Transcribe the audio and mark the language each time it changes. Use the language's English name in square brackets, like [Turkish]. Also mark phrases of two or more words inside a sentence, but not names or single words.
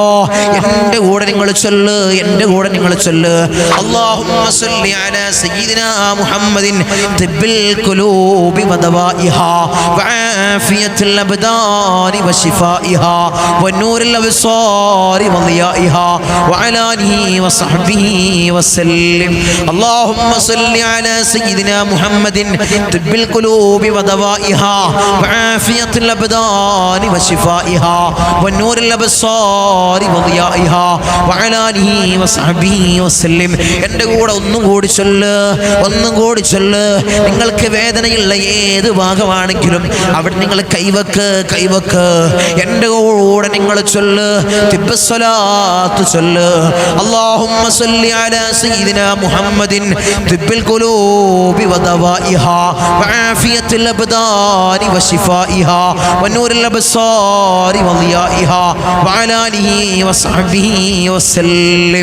[Malayalam] എൻ്റെ കൂടെ നിങ്ങൾ ചൊല്ല്, എൻ്റെ കൂടെ നിങ്ങൾ ചൊല്ല്. [Arabic] اللهم صل على سيدنا محمد طب القلوب ودوائها وعافية الأبدان وشفائها ونور الأبصار وضيائها وعلى آله وصحبه وسلم. اللهم صل على سيدنا محمد طب القلوب ودوائها وعافية الأبدان وشفائها والنور الأبصار وضيائها وعلى آله وصحبه وسلم. [Malayalam] എൻ്റെ കൂടെ ഒന്നും കൂടി ചൊല്ല്. നിങ്ങൾക്ക് വേദനയുള്ള ഏത് ഭാഗമാണെങ്കിലും അവിടെ നിങ്ങൾ കൈവക്ക്. എൻ്റെ കൂടെ നിങ്ങൾ ചൊല്ല്, തിബ്ബ് സ്വലാത്ത് ചൊല്ല്. [Arabic] اللهم صل على سيدنا محمد طب القلوب ودوائها وعافية الأبدان وشفائها ونور الأبصار وضيائها وعلى آله وصحبه وسلم.